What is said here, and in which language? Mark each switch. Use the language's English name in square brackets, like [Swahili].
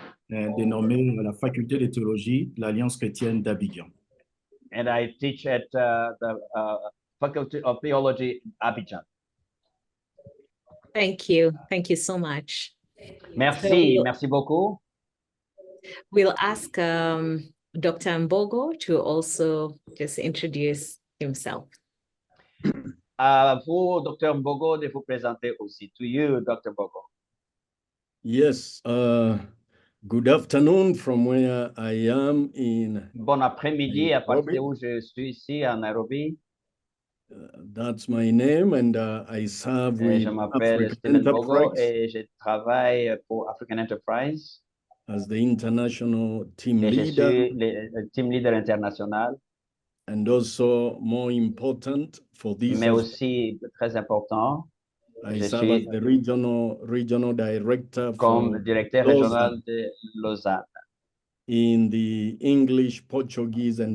[French] Dénommée la faculté de théologie de l'Alliance chrétienne d'Abidjan. [English] And I teach at the Faculty of Theology, Abidjan. Thank you. Thank you so much. [French] Merci, merci beaucoup. [English] We'll ask Dr. Mbogo to also just introduce himself. [French] Vous, Dr. Mbogo, de vous présenter aussi. [English] To you, Dr. Mbogo. Yes. Good afternoon from where I am in. [French] Bon après-midi à partir où je suis ici à Nairobi. [English] That's my name, and I serve with [French] je m'appelle Stephen Bogo et je travaille pour African Enterprise [English] as the international team [French] et [English] leader. [French] Je suis le team leader international. [English] And also more important for this. [French] Mais aussi très important. [English] I serve as the regional director [French] comme directeur régional de Lausanne. [English] In the English, Portuguese, and